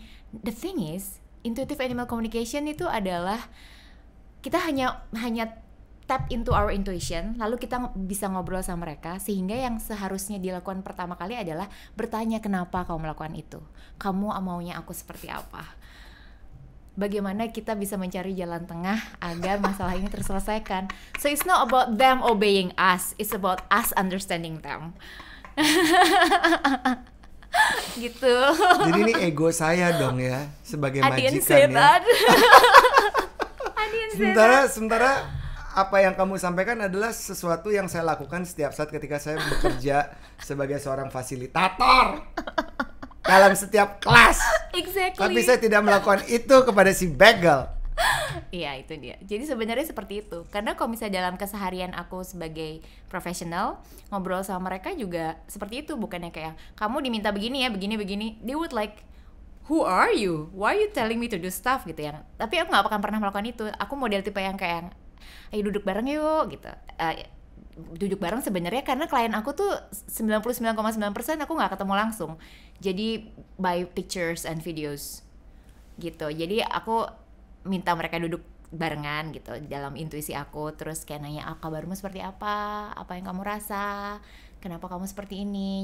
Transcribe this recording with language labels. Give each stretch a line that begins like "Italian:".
English: The thing is,
Indonesian: intuitive animal communication itu adalah kita hanya
English: tap into our intuition,
Indonesian: lalu kita bisa ngobrol sama mereka, sehingga yang seharusnya dilakukan pertama kali adalah bertanya kenapa kamu melakukan itu, kamu maunya aku seperti apa, bagaimana kita bisa mencari jalan tengah agar masalah ini terselesaikan.
English: So it's not about them obeying us, it's about us understanding them.
Indonesian: Gitu. Jadi ini ego saya dong ya sebagai majikan ya.
English: I didn't
Indonesian: Sementara apa yang kamu sampaikan adalah sesuatu yang saya lakukan setiap saat ketika saya bekerja sebagai seorang fasilitator dalam setiap kelas.
English: Exactly.
Indonesian: Tapi saya tidak melakukan itu kepada si Bagel. Iya, itu dia. Jadi sebenarnya seperti itu. Karena kalau misalnya dalam keseharian aku sebagai profesional, ngobrol sama mereka juga seperti itu. Bukannya kayak, kamu diminta begini ya, begini.
English: They would like, who are you? Why are you telling me to do stuff
Indonesian: gitu ya. Tapi aku gak akan pernah melakukan itu. Aku model tipe yang kayak, ayo duduk bareng yuk gitu. Duduk bareng sebenarnya karena klien aku tuh 99,9% aku gak ketemu langsung.
English: Jadi by pictures and videos gitu.
Indonesian: Jadi aku minta mereka duduk barengan gitu dalam intuisi aku, terus kayak nanya kabarmu seperti apa yang kamu rasa, kenapa kamu seperti ini.